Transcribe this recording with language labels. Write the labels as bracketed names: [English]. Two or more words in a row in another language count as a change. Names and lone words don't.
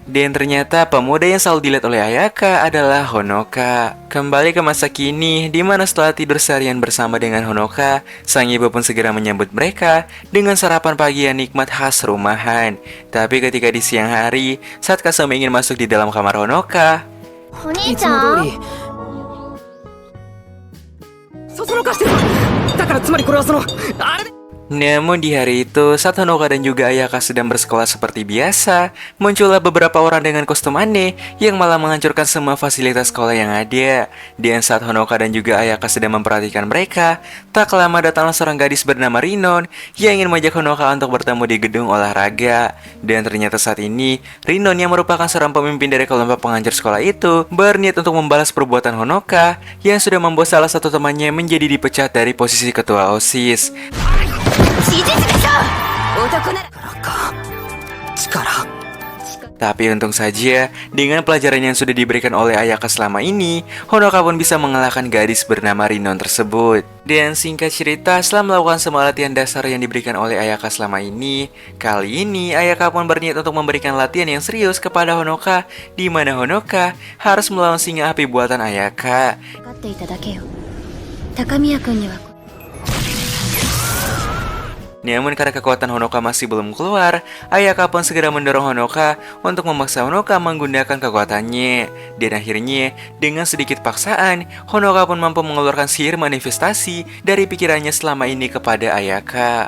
[Indonesian] Dan ternyata pemuda yang selalu dilihat oleh Ayaka adalah Honoka. Kembali ke masa kini, di mana setelah tidur seharian bersama dengan Honoka, sang ibu pun segera menyambut mereka dengan sarapan pagi yang nikmat khas rumahan. Tapi ketika di siang hari, saat Kasumi ingin masuk di dalam kamar Honoka, [Japanese] お兄ちゃんそそのかしてる。だからつまりこれはそのあれで。 [Indonesian] namun di hari itu, saat Honoka dan juga Ayaka sedang bersekolah seperti biasa, muncullah beberapa orang dengan kostum aneh yang malah menghancurkan semua fasilitas sekolah yang ada. Dan saat Honoka dan juga Ayaka sedang memperhatikan mereka, tak lama datanglah seorang gadis bernama Rinon yang ingin mengajak Honoka untuk bertemu di gedung olahraga. Dan ternyata saat ini, Rinon yang merupakan seorang pemimpin dari kelompok penghancur sekolah itu berniat untuk membalas perbuatan Honoka yang sudah membuat salah satu temannya menjadi dipecat dari posisi ketua OSIS. [Japanese] 事実でしょ男なら [Indonesian] Tapi untung saja, dengan pelajaran yang sudah diberikan oleh Ayaka selama ini, Honoka pun bisa mengalahkan gadis bernama Rinon tersebut. Dan singkat cerita, setelah melakukan semua latihan dasar yang diberikan oleh Ayaka selama ini, kali ini Ayaka pun berniat untuk memberikan latihan yang serius kepada Honoka, di mana Honoka harus melawan singa api buatan Ayaka. [Japanese] 分かっていただけよ高宮君には [Indonesian] Namun karena kekuatan Honoka masih belum keluar, Ayaka pun segera mendorong Honoka untuk memaksa Honoka menggunakan kekuatannya. Dan akhirnya, dengan sedikit paksaan, Honoka pun mampu mengeluarkan sihir manifestasi dari pikirannya selama ini kepada Ayaka.